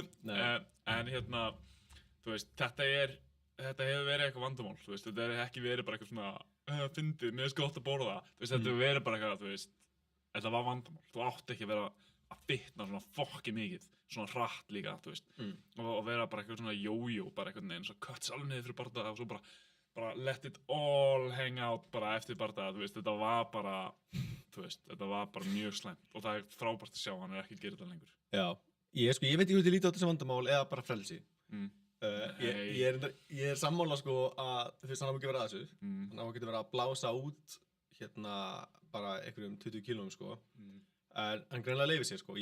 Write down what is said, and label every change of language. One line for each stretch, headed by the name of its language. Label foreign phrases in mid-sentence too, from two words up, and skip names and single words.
Icelandic: En hérna, þú veist, þetta hefur verið eitthvað vandamál, þú veist, þetta hefur ekki verið bara eitthvað svona, fyndið, mér finnst gott að borða það. Þú veist, þetta hefur verið bara eitthvað, þú veist, þetta var vandamál. Þú átti ekki að vera að fitna svona fokki mikið, svona hratt líka, þú veist. Og vera bara eitthvað svona jójó, bara eitthvað neginn, svo cuts alveg niður fyrir bardaga og svo bara
English: let it all hang out
Icelandic: bara eftir bardaga, þú veist, þetta var bara, þú veist, þetta var bara mjög slæmt og það er frábært að sjá, hann ekki að gera þetta lengur. Já, ég veit ekki hvort ég líti á þessi vandamál eða bara frelsi. Ég er sammála sko að þú veist, hann á ekki verið að þessu, hann á ekki verið að blása út hérna bara einhverjum 20 kílóum sko, en hann greinlega leifir sér sko.